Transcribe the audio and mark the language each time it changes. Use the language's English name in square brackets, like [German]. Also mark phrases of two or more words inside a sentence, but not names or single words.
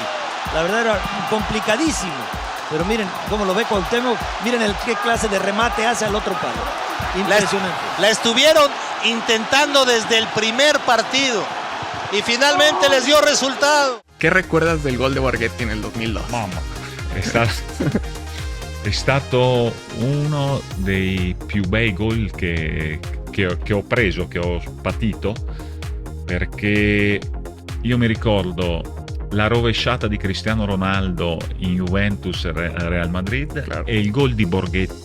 [Spanish] La verdad era complicadísimo. Pero miren cómo lo ve Cuauhtémoc, miren qué clase de remate hace al otro palo. Impresionante. La estuvieron intentando desde el primer partido y finalmente les dio resultado. ¿Qué recuerdas del gol de Borghetti en el 2002? [Italian] Mamma, è stato uno dei più bei gol che ho preso, che ho patito, perché io mi ricordo la rovesciata di Cristiano Ronaldo in Juventus Real Madrid, claro, e il gol di Borghetti.